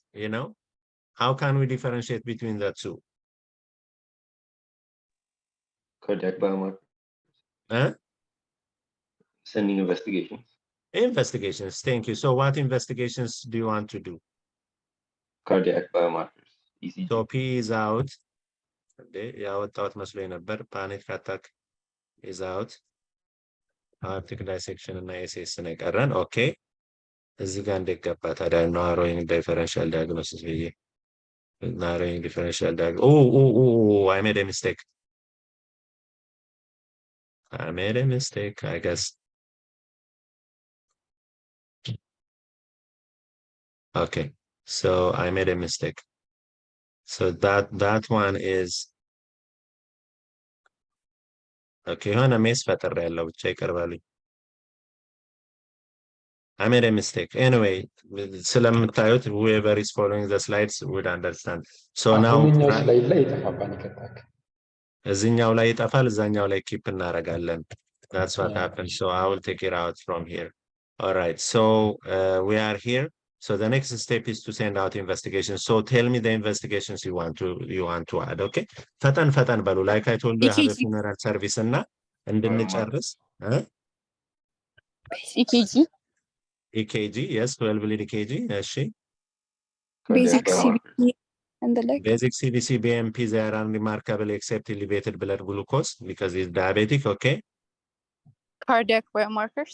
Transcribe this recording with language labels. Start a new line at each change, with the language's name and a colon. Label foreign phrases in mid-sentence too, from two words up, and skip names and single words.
English: You know, how can we differentiate between the two? Cardiac biomarker. Huh? Sending investigations. Investigations. Thank you. So what investigations do you want to do? Cardiac biomarkers. ECG. So P is out.
Amharic: ያወጣሁት መስሎኝ ነበር.
English: Panic attack is out. Aortic dissection
Amharic: እና ኤስኤስ ነው የቀረን። ኦኬ እዚህ ጋር እንዴት ገባ ታዲያ?
English: narrowing differential diagnosis ብዬ narrowing differential I made a mistake. I made a mistake, I guess. Okay, so I made a mistake. So that one is okay.
Amharic: የሆነ ሜስ ፈጥሬያለሁ ብቻ ይቀርባልኝ።
English: I made a mistake. Anyway, ስለምታዩት whoever is following the slides would understand. So now
Amharic: አሁንኛው ስላይድ ላይ የጠፋ
English: panic attack
Amharic: እዚህኛው ላይ ይጠፋል፣ እዛኛው ላይ ኪፕ እናደርጋለን።
English: That's what happened. So I will take it out from here. All right. So we are here. So the next step is to send out investigations. So tell me the investigations you want to add.
Amharic: Okay. ፈጠን በሉ.
English: Like I told you, I have a funeral service
Amharic: እና እንድንጨርስ
English: EKG. EKG, yes, 12 lead EKG. Yes, Basic CBC and the like. Basic CBC, BMP, they are unremarkable except elevated blood glucose because he's diabetic. Okay. Cardiac biomarkers.